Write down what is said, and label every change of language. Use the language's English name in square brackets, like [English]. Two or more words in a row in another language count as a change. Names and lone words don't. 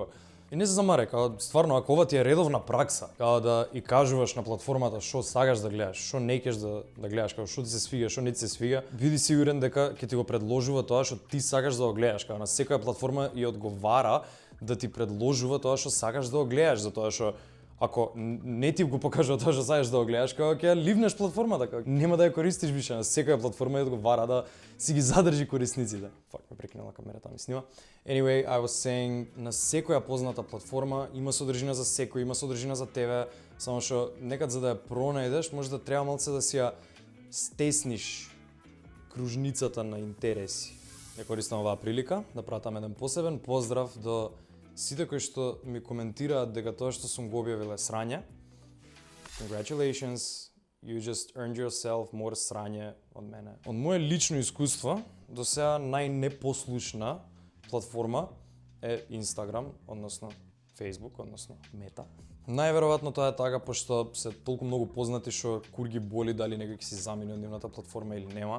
[Macedonian] И не се замаре, као стварно ако ова ти е редовна пракса, као да и кажуваш на платформата што сакаш да гледаш, што не ќеш да гледаш, као што ти се свига, што не ти се свига, биди сигурен дека ќе ти го предложува тоа што ти сакаш да го гледаш, као на секоја платформа и одговара да ти предложува тоа што сакаш да го гледаш, затоа што ако не ти го покажува тоа што сакаш да го гледаш, као ќе ливнеш платформата, као нема да ја користиш више, на секоја платформа и одговара да си ги задржи корисниците. Фак, ме прекинала камерата, ми снима. [English] Anyway, I was saying, [Macedonian] на секоја позната платформа има содржина за секој, има содржина за тебе, само што некад за да ја пронајдеш, може да треба малце да си ја стесниш кружницата на интереси. Ја користам оваа прилика да пратам еден посебен поздрав до сите кои што ми коментираат дека тоа што сум го објавил е срање. [English] Congratulations, you just earned yourself more [Macedonian] срање од мене. Од моје лично искуство, до сега најнепослушна платформа е Instagram, односно Facebook, односно Мета. Најверојатно тоа е така, пошто се толку многу познати што кур ги боли дали некој ќе си замине од нивната платформа или нема.